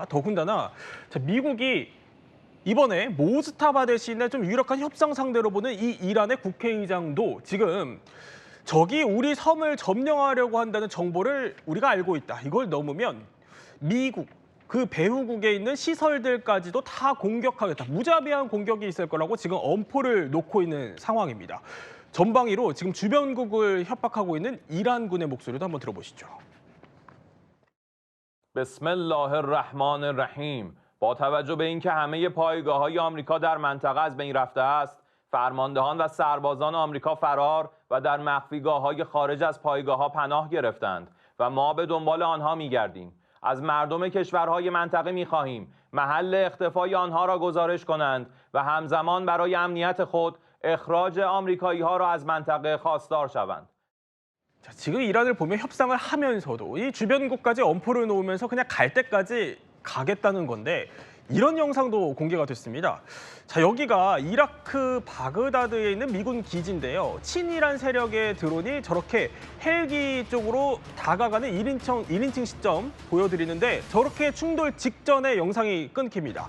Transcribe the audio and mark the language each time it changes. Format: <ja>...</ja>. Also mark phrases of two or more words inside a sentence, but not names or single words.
<ko>더군다나 자, 미국이 이번에 모스타바 대신에 좀 유력한 협상 상대로 보는 이 이란의 국회의장도 지금 적이 우리 섬을 점령하려고 한다는 정보를 우리가 알고 있다. 이걸 넘으면 미국 그 배후국에 있는 시설들까지도 다 공격하겠다. 무자비한 공격이 있을 거라고 지금 엄포를 놓고 있는 상황입니다. 전방위로 지금 주변국을 협박하고 있는 이란군의 목소리도 한번 들어보시죠.</ko> <ar>بسم الله الرحمن الرحیم</ar> <fa>با توجه به اینکه همه پایگاه‌های آمریکا در منطقه از بین رفته است فرماندهان و سربازان آمریکا فرار و در مخفیگاه‌های خارج از پایگاه‌ها پناه گرفتند و ما به دنبال آنها می‌گردیم از مردم کشورهای منطقه می‌خواهیم محل اختفای آنها را گزارش کنند و همزمان برای امنیت خود اخراج آمریکایی‌ها را از منطقه خواستار شوند.</fa> <ko>자, 지금 이란을 보면 협상을 하면서도 이 주변국까지 엄포를 놓으면서 그냥 갈 때까지 가겠다는 건데 이런 영상도 공개가 됐습니다. 자, 여기가 이라크 바그다드에 있는 미군 기지인데요. 친이란 세력의 드론이 저렇게 헬기 쪽으로 다가가는 1인칭 시점 보여드리는데 저렇게 충돌 직전에 영상이 끊깁니다.</ko>